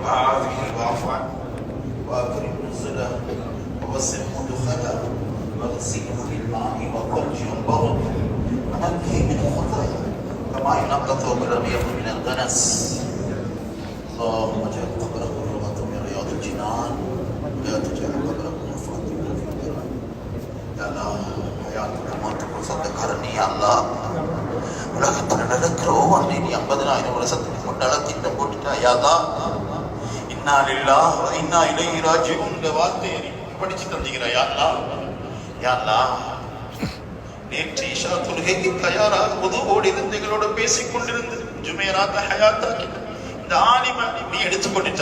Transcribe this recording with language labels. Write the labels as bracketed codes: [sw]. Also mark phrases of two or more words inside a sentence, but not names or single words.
[ar] وعافه واعف عنه واكرم نزله ووسع مدخله واغسله بالماء والثلج والبرد ونقه من الخطايا كما ينقى الثوب الابيض من الدنس. اللهم اجعل قبره روضة من رياض الجنان ولا تجعل قبره حفرة من في النار. يا الله حياتك موتك صدقني يا الله. [ta] உலகத்தில் நடக்கிற ஒவ்வொன்றை நீ 50,000 வருஷத்துக்கு முன்னால திட்டம் போட்டுட்டா. [ar] يا الله إنا لله وإنا إليه راجعون [ta] என்ற வார்த்தையை படிச்சு தந்தீங்களா. [ar] يا الله يا الله [ta] நேற்று இஷா தொழுகைக்கு தயாராக உதுவோடு இருந்து எங்களோட பேசிக் கொண்டிருந்து ஜுமைராத் ஹயாத்தாக்கி இந்த ஆலிமை நீ எடுத்துக்கொண்டுட்டா.